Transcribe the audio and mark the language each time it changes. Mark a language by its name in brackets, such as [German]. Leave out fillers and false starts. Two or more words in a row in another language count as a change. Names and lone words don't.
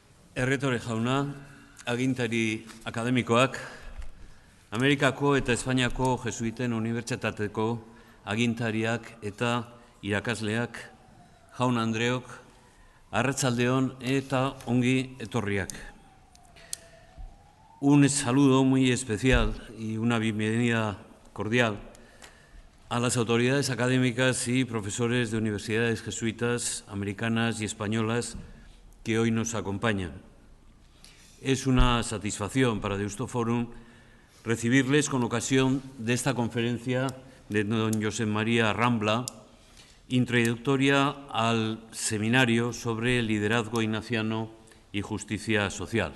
[Basque] Erretore jauna, agintari akademikoak, Amerikako eta Espainiako Jesuiten Unibertsitateko agintariak eta irakasleak, jaun Andreok, arratsaldeon eta ongi etorriak. [Spanish] Un saludo muy especial y una bienvenida cordial a las autoridades académicas y profesores de universidades jesuitas americanas y españolas que hoy nos acompañan. Es una satisfacción para Deustoforum recibirles con ocasión de esta conferencia de don Josep María Rambla, introductoria al seminario sobre liderazgo ignaciano y justicia social.